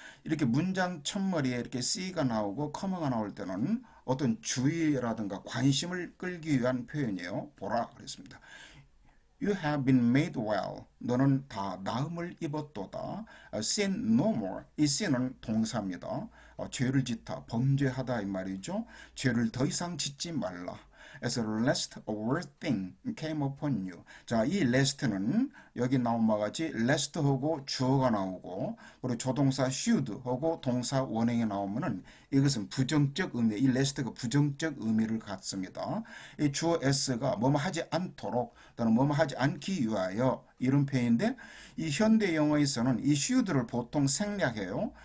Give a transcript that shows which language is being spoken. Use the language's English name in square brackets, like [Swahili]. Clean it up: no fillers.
[Korean] 이렇게 문장 첫머리에 이렇게 see가 나오고 com마가 나올 때는 어떤 주의라든가 관심을 끌기 위한 표현이에요. 보라 그랬습니다. [English] You have been made well. [Korean] 너는 다 나음을 입었도다. [English] Sin no more. [Korean] 이 sin은 동사입니다. 죄를 짓다, 범죄하다 이 말이죠. 죄를 더 이상 짓지 말라. [English] As lest a worse thing came upon you. [Korean] 자, 이 lest는 여기 나온 바와 같이 lest하고 주어가 나오고 그리고 조동사 should하고 동사 원형이 나오면은 이것은 부정적 의미, 이 lest가 부정적 의미를 갖습니다. 이 주어 s가 뭐뭐 하지 않도록 또는 뭐뭐 하지 않기 위하여 이런 표현인데 이 현대 영어에서는 이 should를 보통 생략해요.